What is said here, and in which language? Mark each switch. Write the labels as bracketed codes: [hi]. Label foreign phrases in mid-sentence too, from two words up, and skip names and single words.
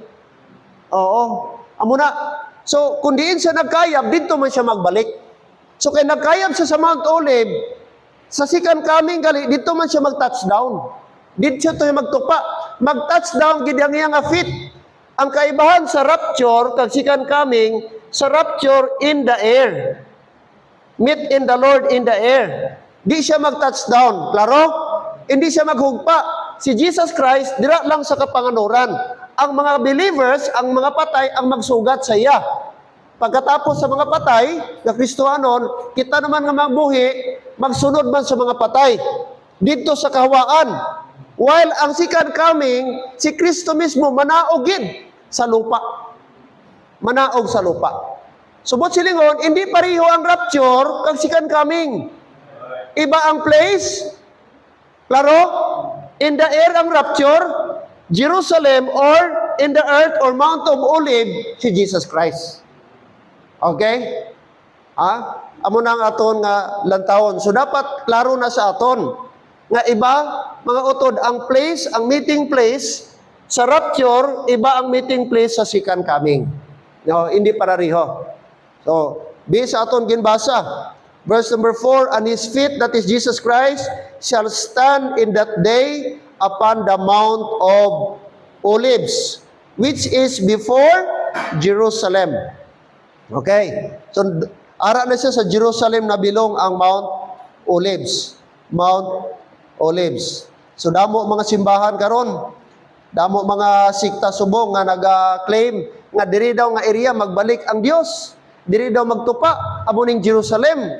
[hil] Amo na. So, kung diin siya nagkayab, dito man siya magbalik. So, kaya nagkayab siya sa Mount Olive, sa [en] second coming [hil] gali, dito man siya mag-touchdown. Dito siya ito magtupa. Mag-touchdown, gid ang iyang feet. Ang kaibahan sa rapture, kag [en] second coming, [hil] sa rapture [en] in the air. Meet in the Lord in the air. [hil] Di siya mag-touchdown. Klaro? Hindi siya maghugpa. si Jesus Christ, dira lang sa kapanganuran. Ang mga believers, ang mga patay, ang magsugat sa iya. Pagkatapos sa mga patay, na Kristohanon, kita naman nga magbuhi, magsunod man sa mga patay. Dito sa kahawaan. While ang [en] second coming, [hil] si Kristo mismo manaogid sa lupa. Manaog sa lupa. Subot silingon, hindi pareho ang rapture kag [en] second coming. [hil] Iba ang place. Klaro? [en] In the air ang rapture, Jerusalem, or in the earth or Mount of Olive, [hil] si Jesus Christ. Okay? Amo na ang aton nga lantawon. So dapat klaro na sa aton nga iba, mga utod, ang place, ang [en] meeting place [hil] sa rapture, iba ang [en] meeting place [hil] sa second coming. No, hindi pareho. So, base sa aton ginbasa. [en] Verse number 4, and his feet, that is Jesus Christ, shall stand in that day upon the Mount of Olives, which is before Jerusalem. Okay. So, [hil] ara na siya sa Jerusalem na bilong ang Mount Olives. Mount Olives. So, damo mga simbahan karon. Damo mga sikta subong nga nag-claim nga diri daw nga area magbalik ang Dios. Diri daw magtupa amo ning Jerusalem.